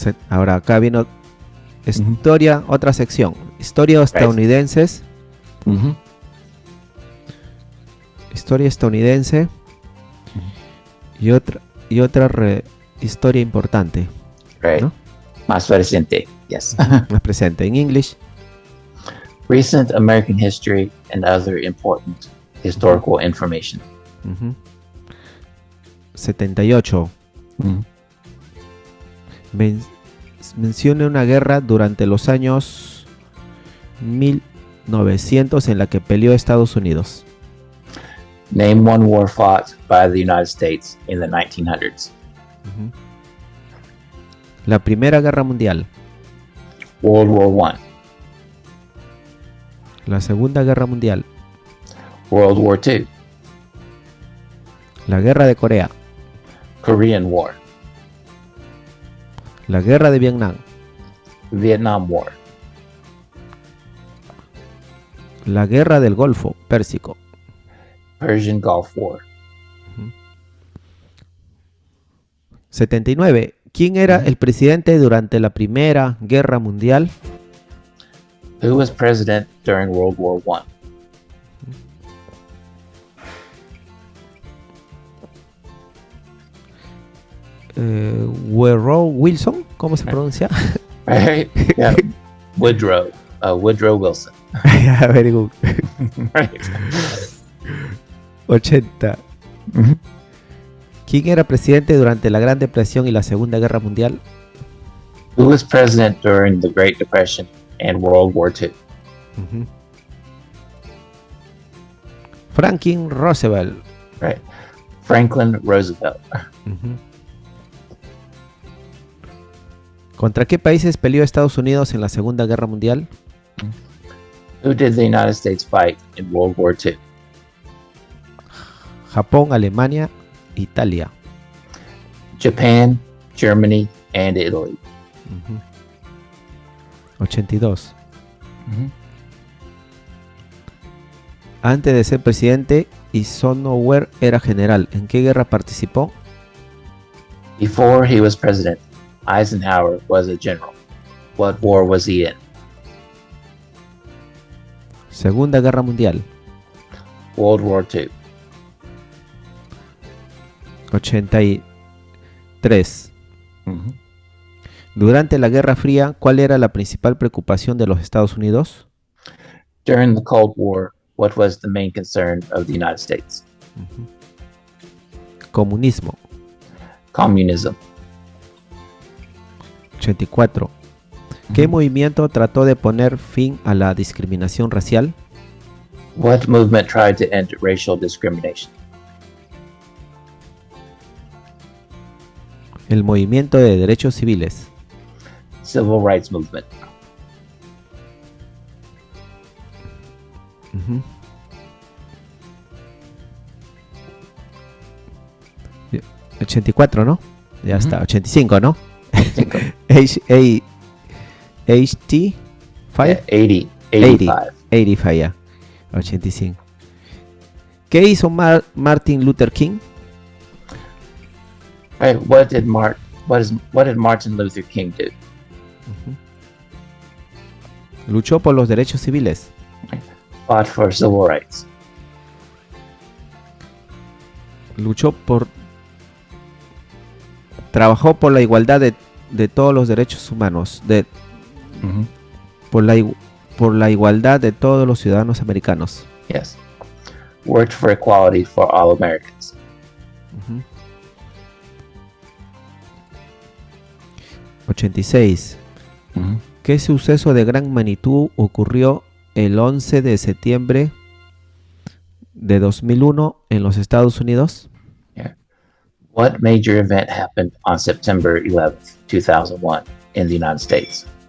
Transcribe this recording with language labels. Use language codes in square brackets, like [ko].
[es] Ahora acá viene historia, otra sección. Historia estadounidenses. Historia estadounidense. Y otra historia importante. [en] Right. [es] ¿No? Más presente. Yes. Más presente. En English. [en] Recent American history and other important historical information. [es] 78. Mencione una guerra durante los años 1900 en la que peleó Estados Unidos. [en] Name one war fought by the United States in the 1900s. [es] La Primera Guerra Mundial. [en] World War I. [es] La Segunda Guerra Mundial. [en] World War II. [es] La Guerra de Corea. [en] Korean War. [es] La Guerra de Vietnam. [en] Vietnam War. [es] La Guerra del Golfo Pérsico. [en] Persian Gulf War. [es] 79. ¿Quién era el presidente durante la Primera Guerra Mundial? [en] Who was president during World War I? [es] Woodrow Wilson, ¿cómo se pronuncia? [en] Right? Yeah. Woodrow Wilson. Yeah, very good. Right. [es] 80. ¿Quién era presidente durante la Gran Depresión y la Segunda Guerra Mundial? [en] Who was president during the Great Depression and World War II? Franklin Roosevelt. Right. Franklin Roosevelt. [es] ¿Contra qué países peleó Estados Unidos en la Segunda Guerra Mundial? [en] Who did the United States fight in World War II? [es] Japón, Alemania, Italia. [en] Japan, Germany, and Italy. [es] 82. Antes de ser presidente, Eisenhower era general. ¿En qué guerra participó? [en] Before he was president, Eisenhower was a general. What war was he in? [es] Segunda Guerra Mundial. [en] World War II. [es] 83. Durante la Guerra Fría, ¿cuál era la principal preocupación de los Estados Unidos? [en] During the Cold War, what was the main concern of the United States? [es] Comunismo. [en] Communism. [es] 84. ¿Qué movimiento trató de poner fin a la discriminación racial? [en] What movement tried to end racial discrimination? [es] El movimiento de derechos civiles. [en] Civil Rights Movement. [es] 84, ¿no? Ya está, 85, ¿no? Cinco. HT 5? 80. 85. 85, ya. 85. ¿Qué hizo Martin Luther King? [en] Right. What did Martin Luther King do? [es] Luchó por los derechos civiles. [en] Fought for civil rights. [es] Trabajó por la igualdad de todos los derechos humanos, por la igualdad de todos los ciudadanos americanos. [en] Yes. Worked for equality for all Americans. [es] 86. ¿Qué suceso de gran magnitud ocurrió el 11 de septiembre de 2001 en los Estados Unidos? [en] Yeah. What major event happened on September 11th, 2001 in the United States?